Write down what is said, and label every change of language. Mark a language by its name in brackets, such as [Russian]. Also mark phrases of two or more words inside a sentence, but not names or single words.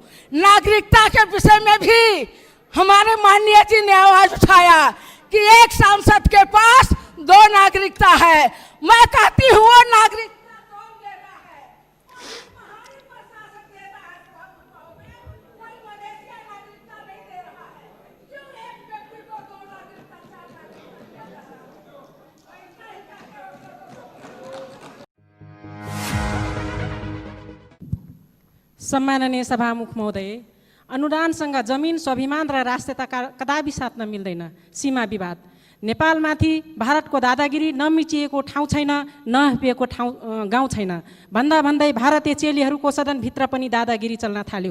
[Hindi] नागरिकता के विषय में भी हमारे माननीय जी ने आवाज उठाया कि एक सांसद के पास 2 नागरिकता है। मैं कहती हूँ वो नागरिकता कौन देता है? हमारी प्रशासन देता है। कोई मलेशिया नागरिकता नहीं दे रहा है। क्यों एक व्यक्ति को 2 नागरिकता चाहता है? [Nepali] सम्माननीय सभामुख महोदय, अनुदानसँग जमिन, स्वाभिमान र राष्ट्रियता कदापि साट्न मिल्दैन। सीमा विवाद नेपालमाथि भारतको दादागिरी नमिचिएको ठाउँ छैन, नहपिएको गाउँ छैन भन्दा भन्दै भारतीय चेलीहरूको सदनभित्र पनि दादागिरी चल्न थाल्यो।